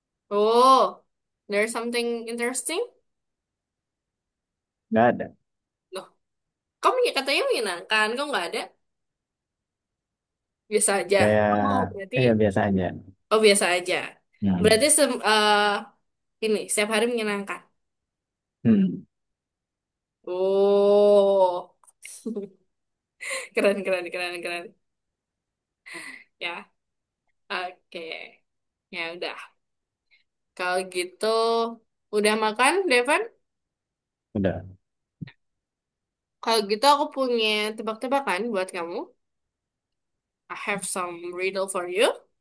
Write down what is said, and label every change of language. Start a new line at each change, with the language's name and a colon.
English: Oh, there's something interesting?
Indonesian: enggak ada. Loh, kamu ya katanya menyenangkan, kok nggak ada? Biasa aja. Kayak, Oh, berarti, biasa aja. oh biasa aja. Berarti Hmm. ini setiap hari menyenangkan. Hmm. Oh, keren, keren, keren, keren. Ya, oke. Ya udah. Kalau gitu, udah makan, Devan? Udah. Kalau gitu aku punya tebak-tebakan buat kamu.
English: I have some riddle for you.